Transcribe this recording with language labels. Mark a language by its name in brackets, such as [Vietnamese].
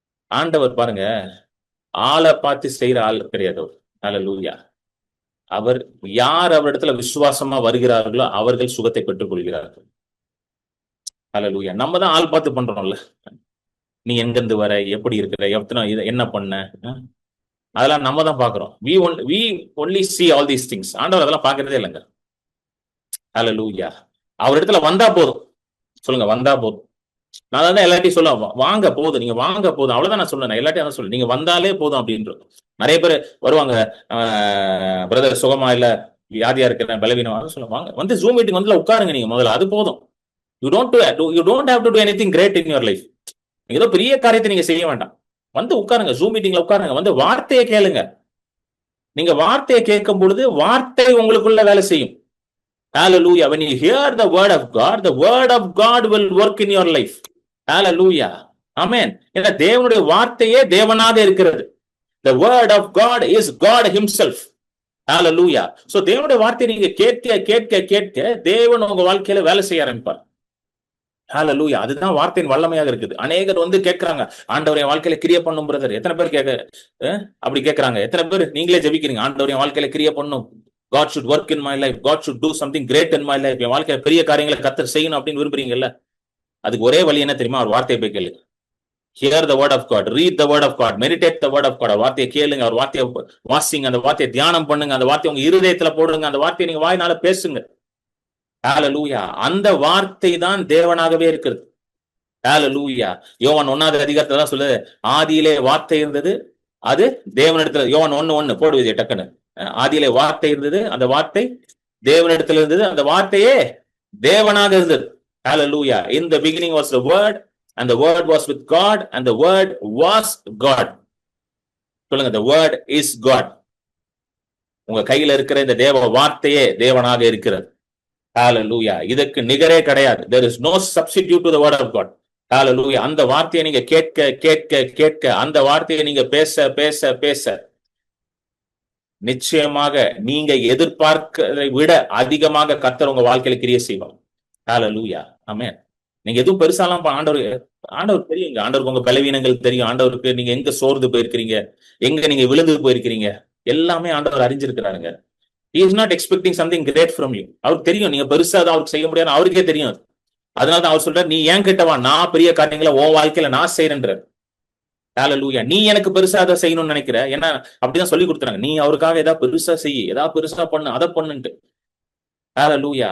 [Tamil] ஆண்டவர் பாருங்க, ஆளை பார்த்து செய்யற ஆள் கிடையாது அவர். ஹல்லேலூயா. அவர் யார் அவரிடத்துல விசுவாசமா வருகிறார்களோ அவர்கள் சுகத்தை பெற்றுக் கொள்கிறார்கள். ஹல்லேலூயா. நம்ம தான் ஆள் பார்த்து பண்றோம்ல. நீ எங்கிருந்து வர, எப்படி இருக்கிற, என்ன பண்ண, அதெல்லாம் நம்ம தான் பாக்குறோம். [English] we only see all these things. [Tamil] ஆண்டவர் அதெல்லாம் பாக்குறதே இல்லைங்க. ஹல்லேலூயா. அவர் இடத்துல வந்தா போதும். சொல்லுங்க, வந்தா போதும். நான் தான் எல்லாத்தையும் சொல்லுவேன், வாங்க போதும், நீங்க வாங்க போதும், அவ்வளவுதான் நான் சொல்லுவேன். எல்லாத்தையும் அதான் சொல்லுவேன், நீங்க வந்தாலே போதும் அப்படின்றது. நிறைய பேர் வருவாங்க, பிரதர் சுகமா இல்ல, வியாதியா இருக்கிறேன், பலவீனமாக சொல்லுவாங்க. வந்து ஜூம் மீட்டிங் வந்து உட்காருங்க நீங்க முதல்ல, அது போதும். [English] You don't have to do anything great in your life. [Tamil] நீங்க ஏதோ பெரிய காரியத்தை நீங்க செய்ய வேண்டாம். வந்து உட்காருங்க, ஜூம் மீட்டிங்ல உட்காருங்க, வந்து வார்த்தையை கேளுங்க. நீங்க வார்த்தையை கேட்கும் பொழுது வார்த்தை உங்களுக்குள்ள வேலை செய்யும். [English] Hallelujah. When you hear the word of God will work in your life. Hallelujah. Amen. [Tamil] ஏன்னா தேவனுடைய வார்த்தையே தேவனாக இருக்கிறது. [English] The word of God is God himself. Hallelujah. [Tamil] So தேவனுடைய வார்த்தையை நீங்க கேட்க தேவன் உங்க வாழ்க்கையில வேலை செய்ய ஆரம்பிப்பார். Hallelujah. அதுதான் வார்த்தையின் வல்லமையாக இருக்குது. அநேகர் வந்து கேட்கிறாங்க, ஆண்டவருடைய வாழ்க்கையில கிரியை பண்ணும் பிரதர். எத்தனை பேர் அப்படி கேட்கிறாங்க? எத்தனை பேர் நீங்களே ஜெபிக்கிறீங்க, ஆண்டவருடைய வாழ்க்கையில கிரியை பண்ணும், [English] God should work in my life, [Tamil] God should do something great in my life, என் வாழ்க்கையில பெரிய காரியங்களை கர்த்தர் செய்யணும் அப்படின்னு விரும்புறீங்கல்ல? அதுக்கு ஒரே வழி என்ன தெரியுமா? அவர் வார்த்தையை போய் கேளுங்க. [English] Hear the word of God, read the word of God, meditate the word of God. [Tamil] அவர் வார்த்தையை கேளுங்க, அவர் வார்த்தையை வாசிங்க, அந்த வார்த்தையை தியானம் பண்ணுங்க, அந்த வார்த்தையை உங்க இருதயத்துல போடுங்க, அந்த வார்த்தையை நீங்க வாயினால பேசுங்க. ஹல்லேலூயா. அந்த வார்த்தை தான் தேவனாகவே இருக்கிறது. ஹல்லேலூயா. யோவான் 1வது அதிகாரத்துல தான் சொல்லுது, ஆதியிலே வார்த்தை இருந்தது, அது தேவனிடத்துல. யோவான் 1:1 போடுவது டக்குன்னு. ஆதியிலே வார்த்தை இருந்தது, அந்த வார்த்தை தேவனிடத்தில் இருந்தது, அந்த வார்த்தையே தேவனாக இருந்தது. [English] Hallelujah. In the beginning was the word, and the word was with God, and the word was God. [Tamil] சொல்லுங்க, [English] the word is God. [Tamil] உங்க கையில இருக்கிற இந்த தேவ வார்த்தையே தேவனாக இருக்கிறது. ஹalleluya. இதற்கு நிகரே கிடையாது. [English] There is no substitute to the word of God. ஹalleluya. [Tamil] அந்த வார்த்தையை நீங்க கேட்க கேட்க கேட்க, அந்த வார்த்தையை நீங்க பேச பேச பேச, நிச்சயமாக நீங்க எதிர்பார்க்கிறதை விட அதிகமாக கர்த்தர் உங்க வாழ்க்கையில கிரியை செய்வார். ஹalleluya. ஆமென். நீங்க எதுவும் பெருசாலாம் ஆண்டவர் தெரியுங்க. ஆண்டவருக்கு உங்க பலவீனங்கள் தெரியும். ஆண்டவருக்கு நீங்க எங்க சோர்ந்து போயிருக்கிறீங்க, எங்க நீங்க விழுந்து போயிருக்கிறீங்க, எல்லாமே ஆண்டவர் அறிஞ்சிருக்கிறாருங்க. [English] He is not expecting something great from you. [Tamil] அவருக்கு தெரியும் நீங்க பெருசா தான் அவருக்கு செய்ய முடியாது, அவருக்கே தெரியும். அதனாலதான் அவர் சொல்றாரு, நீ ஏன் கிட்ட வா, நான் பெரிய காரியங்களை உன் வாழ்க்கையில நான் செய்யறேன்றார். ஹalleluya. நீ எனக்கு பெருசா அதை செய்யணும்னு நினைக்கிற, ஏன்னா அப்படிதான் சொல்லி கொடுத்துறாங்க. நீ அவருக்காக ஏதாவது பெருசா செய்ய, ஏதாவது பெருசா பண்ணு, அதை பண்ணுன்ட்டு. ஹalleluya.